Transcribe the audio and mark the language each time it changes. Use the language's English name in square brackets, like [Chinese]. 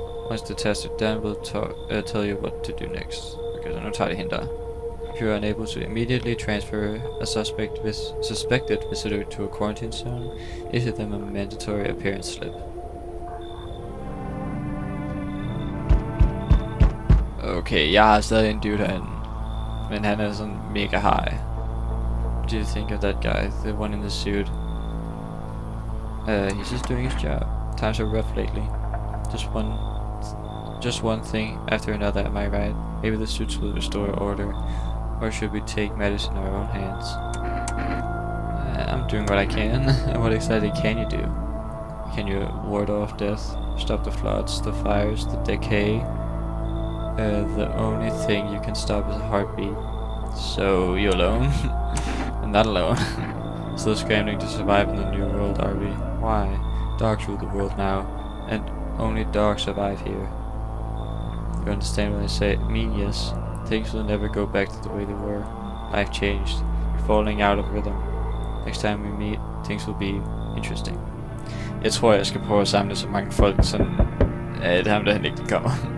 [English] Once the tests are done, we'll tell you what to do next. [Danish] Okay, så nu tager det hende der. [English] If you are unable to immediately transfer a suspected visitor to a quarantine zone, issue them a mandatory appearance slip. [Danish] Okay, jeg har stadig en dude herinde, men han er sådan mega high. [English] What do you think of that guy, the one in the suit? He's just doing his job. Times are rough lately. Just one thing after another, am I right? Maybe the suits will restore order. Or should we take matters in our own hands? I'm doing what I can. What exactly can you do? Can you ward off death? Stop the floods, the fires, the decay? The only thing you can stop is a heartbeat. So, you alone? I'm not alone. Still scrambling to survive in the new world, are we? Why? Dogs rule the world now, and only dogs survive here. You understand what I mean, yes. Things will never go back to the way they were. Life changed. You're falling out of rhythm. Next time we meet, things will be interesting. [Danish] Jeg tror, jeg skal prøve at samle så mange folk, sådan at ham der han ikke kommer.